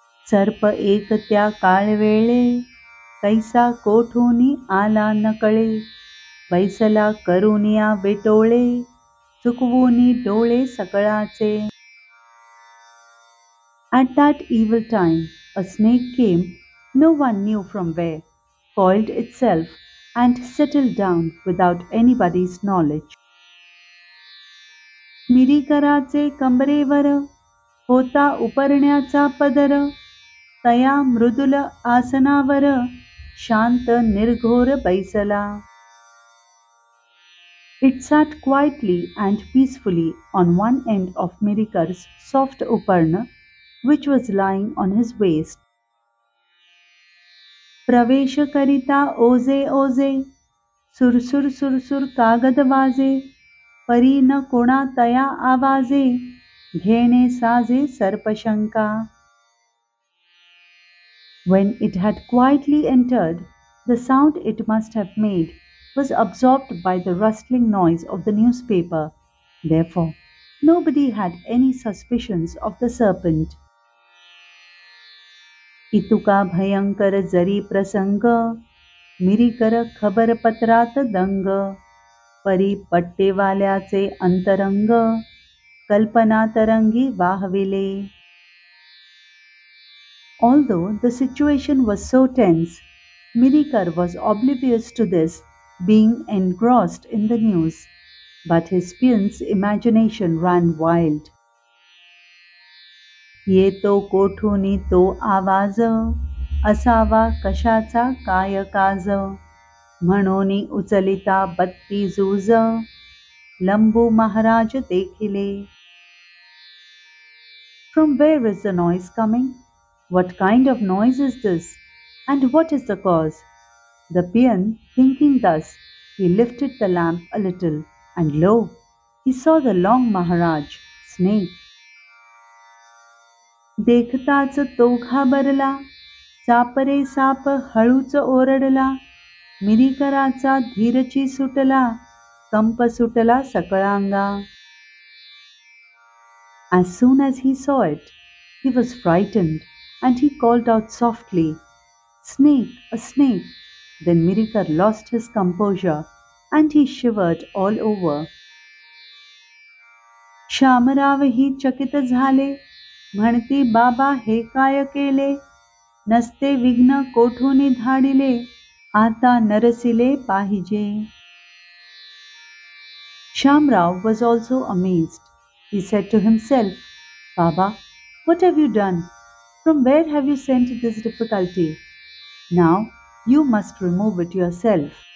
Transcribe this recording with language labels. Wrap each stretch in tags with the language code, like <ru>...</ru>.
<mr>सर्प एक त्या काळवेळे कैसा कोठूनी आला न कळे बैसला करुनिया बेटोळे चुकवूनी डोळे सकळाचे.</mr> <en>At that evil time, a snake came, no one knew from where, coiled itself, and settled down without anybody's knowledge.</en> <mr>मिरीकराचे कंबरेवर होता उपरण्याचा पदर, तया मृदुल आसनावर शांत निर्घोर बैसला.</mr> <en>It sat quietly and peacefully on one end of Mirikar's soft uparna, which was lying on his waist.</en> <mr>प्रवेश करिता ओजे ओजे सुरसुर सुरसुर कागद वाजे परी न कोणा तया आवाजे घेणे साजे सर्पशंका.</mr> <en>When it had quietly entered, the sound it must have made was absorbed by the rustling noise of the newspaper. Therefore, nobody had any suspicions of the serpent.</en> <mr>इतुका भयंकर जरी प्रसंग मिरीकर खबर पत्रात दंग परी पट्टेवाल्याचे अंतरंग कल्पना तरंगी वाहविले.</mr> <en>Although the situation was so tense, Mirikar was oblivious to this, being engrossed in the news, but his pion's imagination ran wild.</en> <mr>येतो कोठूनी तो आवाज असावा कशाचा काय काज म्हणूनी उचलिता बत्ती जूज लंबू महाराज देखिले.</mr> <en>From where is the noise coming? What kind of noise is this? And what is the cause? The peon, thinking thus, he lifted the lamp a little, and lo, he saw the long Maharaj, snake.</en> <mr>देखताच तो घाबरला, सापरे साप हळूच ओरडला, मिरीकराचा धीरची सुटला, कंप सुटला सकळांगा.</mr> <en>As soon as he saw it, he was frightened, and he called out softly, "Snake, a snake!" Then Mirikar lost his composure, and he shivered all over.</en> <mr>शामरावही चकित झाले, म्हणती बाबा हे काय केले, नसते विघ्न कोठूनी धाडिले, आता नरसिले पाहिजे.</mr> <en>Shamrao was also amazed. He said to himself, Baba, what have you done? From where have you sent this difficulty? Now you must remove it yourself.</en>